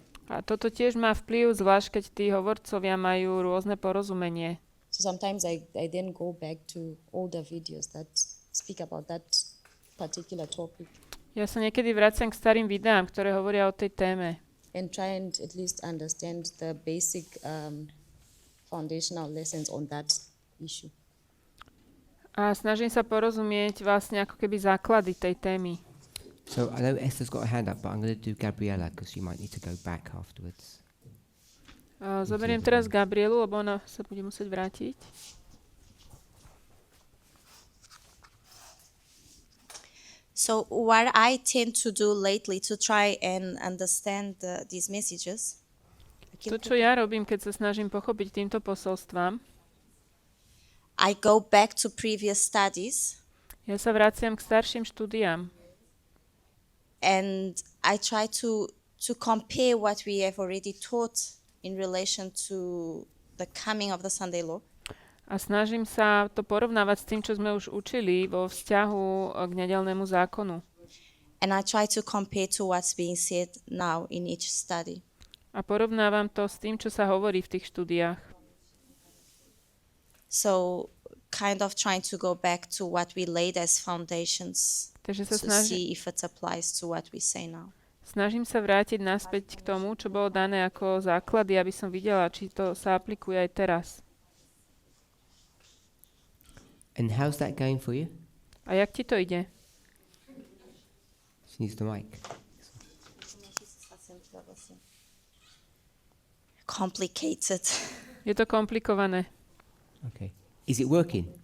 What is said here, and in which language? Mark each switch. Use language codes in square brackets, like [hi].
[sk] A toto tiež má vplyv, zvlášť keď tí hovorcovia majú rôzne porozumenie. [en] So sometimes I then go back to older videos that speak about that particular topic [sk] Ja sa niekedy vraciam k starým videám, ktoré hovoria o tej téme. [en] and try and at least understand the basic foundational lessons on that issue. [sk] A snažím sa porozumieť vlastne ako keby základy tej témy. [en] So I know Esther's got a hand up, but I'm going to do Gabriella because she might need to go back afterwards. [sk] Zoberiem teraz Gabrielu, lebo ona sa bude musieť vrátiť. [en] So what I tend to do lately to try and understand these messages, [sk] To, čo ja robím, keď sa snažím pochopiť týmto posolstvám, [en] I go back to previous studies [sk] ja sa vraciam k starším štúdiám [en] and I try to compare what we have already taught in relation to the coming of the Sunday law. [sk] a snažím sa to porovnávať s tým, čo sme už učili vo vzťahu k nedeľnému zákonu. [en] And I try to compare to what's being said now in each study. [sk] A porovnávam to s tým, čo sa hovorí v tých štúdiách. [en] So kind of trying to go back to what we laid as foundations [sk] Takže sa [en] to see if it applies to what we say now. [sk] snažím sa vrátiť naspäť k tomu, čo bolo dané ako základy, aby som videla, či to sa aplikuje aj teraz. [en] And how's that going for you? [sk] A jak ti to ide? [en] She needs the mic. Complicated. [sk] Je to komplikované. [en] Okay. Is it working?